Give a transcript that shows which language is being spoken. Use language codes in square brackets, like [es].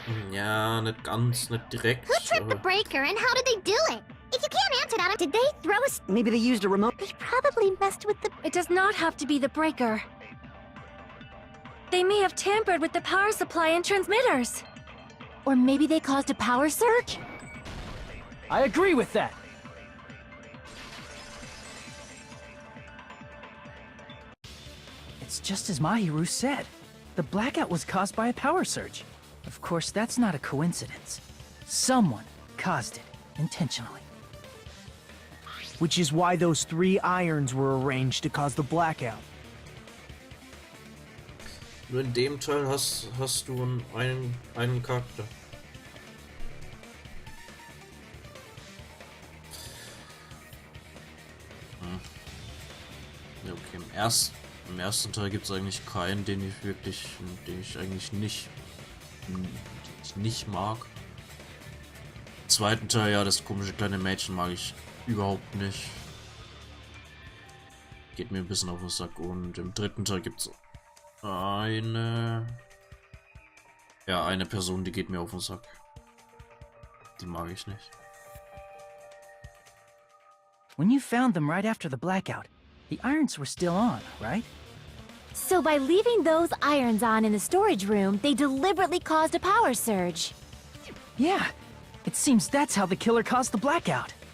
[de] Ja, nicht ganz, nicht direkt. [en] Who tripped the breaker and how did they do it? If you can't answer that, did they throw a... Maybe they used a remote... They probably messed with the... It does not have to be the breaker. They may have tampered with the power supply and transmitters. Or maybe they caused a power surge? I agree with that. It's just as Mahiru said. The blackout was caused by a power surge. Of course, that's not a coincidence. Someone caused it intentionally. Which is why those 3 irons were arranged to cause the blackout. [de] Nur in dem Teil hast du einen Charakter. Ja, okay, im ersten Teil gibt es eigentlich keinen, den ich eigentlich nicht mag. Im zweiten Teil, ja, das komische kleine Mädchen mag ich überhaupt nicht. Geht mir ein bisschen auf den Sack. Und im dritten Teil gibt es eine Person, die geht mir auf den Sack. Die mag ich nicht. [en] When you found them right after the blackout, the irons were still on, right? So by leaving those irons on in the storage room, they deliberately caused a power surge. Yeah, it seems that's how the killer caused the blackout.